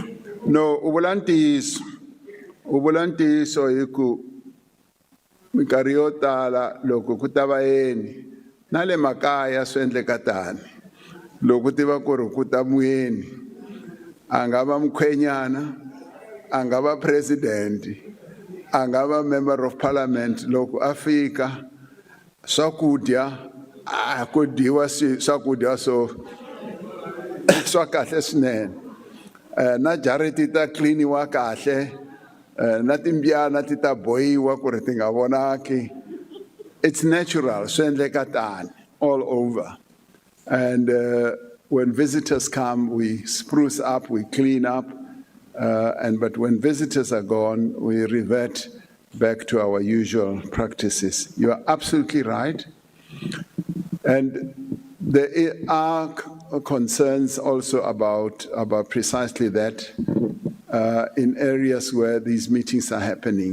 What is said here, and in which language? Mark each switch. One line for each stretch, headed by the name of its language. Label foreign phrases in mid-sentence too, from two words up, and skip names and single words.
Tsonga: No, uvulantiso hi ku minkarhi yo tala loko ku ta vayeni na le makaya swi endleka tani, loko tiva ku ri ku ta muyeni a nga va mukhwenyana, a nga va president, a nga va
English: member of parliament,
Tsonga: loko a fika swakudya a ku dyiwa swakudya swa kahle swinene, na jariti ta cleaniwa kahle, na timbyana ti ta bohiwa ku ri ti nga vonaki.
English: It's natural,
Tsonga: swi endleka tani
English: all over. And when visitors come, we spruce up, we clean up, but when visitors are gone, we revert back to our usual practices. You are absolutely right. And there are concerns also about precisely that in areas where these meetings are happening.